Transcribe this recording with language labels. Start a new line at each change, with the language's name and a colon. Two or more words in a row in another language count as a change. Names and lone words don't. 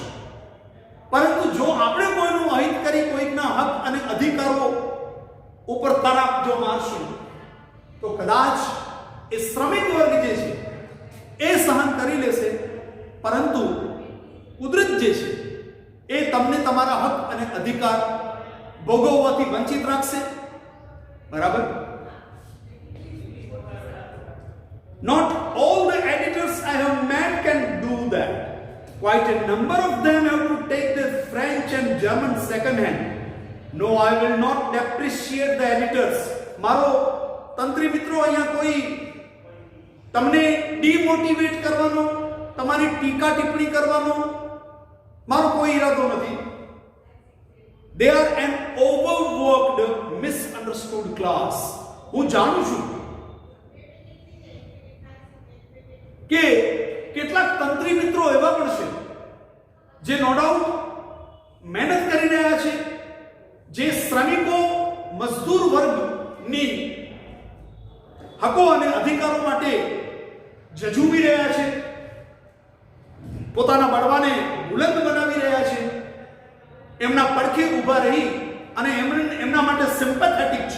Gujarati: પરંતુ જો આપણે કોઈનું અહિત કરી કોઈકના હક અને અધિકારો ઉપર તરાપ જો મારશું તો કદાચ એ શ્રમિક વર્ગ જે છે એ સહન કરી લેશે, પરંતુ કુદરત જે છે એ તમને તમારા હક અને અધિકાર ભોગવવાથી વંચિત રાખશે. બરાબર?
English: Not all the editors I have met can do that. Quite a number of them have to take the French and German second hand. No, I will not depreciate the editors.
Gujarati: મારો તંત્રી મિત્રો અહીંયા કોઈ તમને ડિમોટિવેટ કરવાનો, તમારી ટીકા ટિપ્પણી કરવાનો મારો કોઈ ઈરાદો નથી.
English: They are an overworked, misunderstood class.
Gujarati: હું જાણું છું કે કેટલાક તંત્રી મિત્રો એવા પણ છે જે
English: no doubt
Gujarati: મહેનત કરી રહ્યા છે, જે શ્રમિકો, મજદૂર વર્ગની હકો અને અધિકારો માટે ઝઝૂમી રહ્યા છે, પોતાના બળવાને બુલંદ બનાવી રહ્યા છે, એમના પડખે ઊભા રહી અને એમના માટે સિમ્પેથેટિક છે.